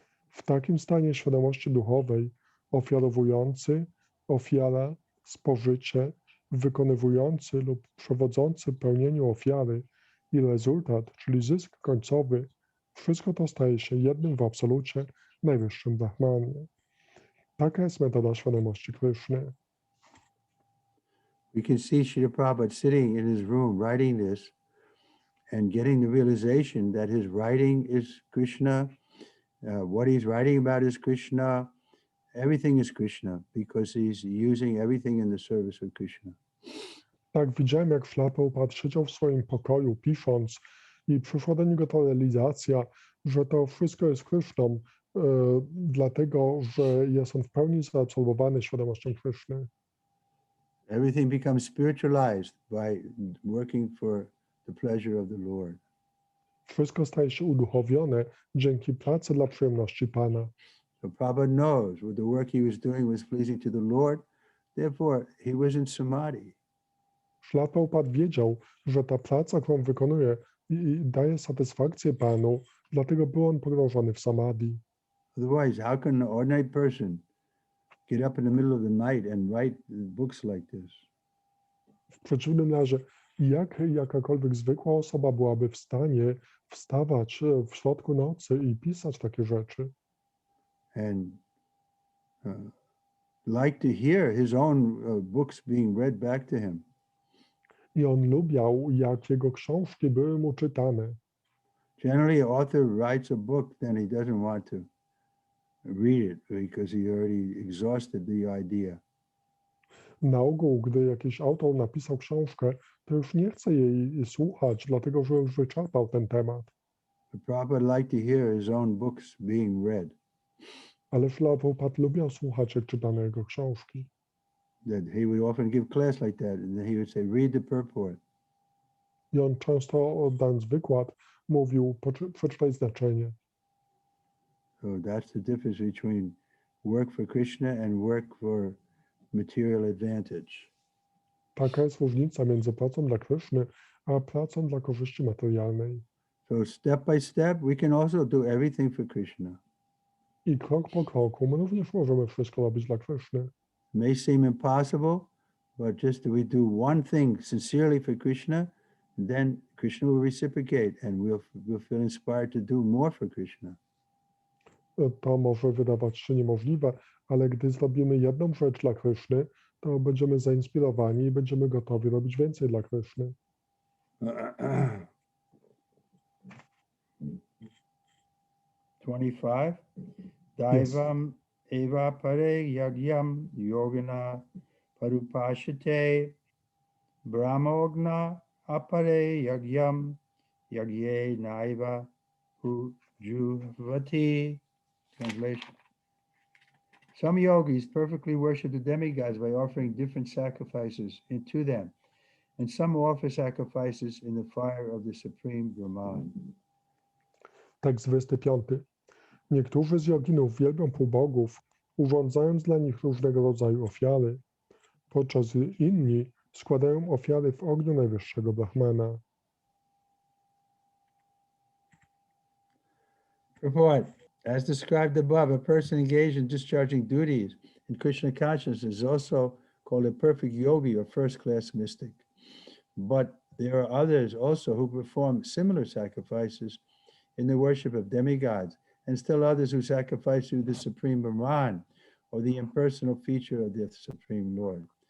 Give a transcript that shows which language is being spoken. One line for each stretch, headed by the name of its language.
Polish: W takim stanie świadomości duchowej ofiarowujący, ofiara, spożycie, wykonywujący lub przewodzący pełnieniu ofiary i rezultat, czyli zysk końcowy, wszystko to staje się jednym w absolucie, najwyższym Brahmanie. Taka jest metoda świadomości Kryszny.
English: We can see Srila Prabhupada sitting in his room writing this and getting the realization that his writing is Krishna, what he's writing about is Krishna, everything is Krishna because he's using everything in the service of Krishna.
Polish: Tak, widziałem, jak Śrila Prabhupada siedział w swoim pokoju pisząc i przyszła do niego ta realizacja, że to wszystko jest Kryszną, dlatego że jest on w pełni zaabsorbowany świadomością Kryszny.
English: Everything becomes spiritualized by working for the pleasure of the Lord.
Polish: Wszystko staje się uduchowione dzięki pracy dla przyjemności Pana.
English: So Prabhupada knows what the work he was doing was pleasing to the Lord, therefore he was in samadhi.
Polish: Śrila Prabhupada wiedział, że ta praca, którą wykonuje, i daje satysfakcję Panu, dlatego był on pogrążony w samadhi.
English: Otherwise, how can an ordinary person get up in the middle of the night and write books like this?
Polish: W przeciwnym razie, jak jakakolwiek zwykła osoba byłaby w stanie wstawać w środku nocy i pisać takie rzeczy?
English: And like to hear his own books being read back to him.
Polish: I on lubiał, jak jego książki były mu czytane.
English: Generally, an author writes a book, then he doesn't want to read it because he already exhausted the idea.
Polish: Na ogół, gdy jakiś autor napisał książkę, to już nie chce jej słuchać, dlatego że już wyczerpał ten temat.
English: But Prabhupada liked to hear his own books being read.
Polish: Ale Śrila Prabhupada lubiał słuchać, jak czytano jego książki.
English: That he would often give class like that, and then he would say, read the purport.
Polish: I on często, oddając wykład, mówił, przeczytaj znaczenie.
English: So that's the difference between work for Krishna and work for material advantage.
Polish: Taka jest różnica między pracą dla Kryszny, a pracą dla korzyści materialnej.
English: So step by step, we can also do everything for Krishna.
Polish: I krok po kroku my również możemy wszystko robić dla Kryszny.
English: It may seem impossible, but just we do one thing sincerely for Krishna, then Krishna will reciprocate and we'll feel inspired to do more for Krishna.
Polish: To może wydawać się niemożliwe, ale gdy zrobimy jedną rzecz dla Kryszny, to będziemy zainspirowani i będziemy gotowi robić więcej dla Kryszny.
Sanskrit: 25. Daivam eva pare yagyam yogina parupashite brahmogna apare yagyam yagye naiva ujuvati.
English: Translation. Some yogis perfectly worship the demigods by offering different sacrifices to them, and some offer sacrifices in the fire of the supreme Brahman.
Polish: Tekst 25. Niektórzy z joginów wielbią półbogów, urządzając dla nich różnego rodzaju ofiary, podczas gdy inni składają ofiary w ogniu najwyższego Brahmana.
English: Report. As described above, a person engaged in discharging duties in Krishna consciousness is also called a perfect yogi or first-class mystic. But there are others also who perform similar sacrifices in the worship of demigods, and still others who sacrifice to the Supreme Brahman or the impersonal feature of the Supreme Lord.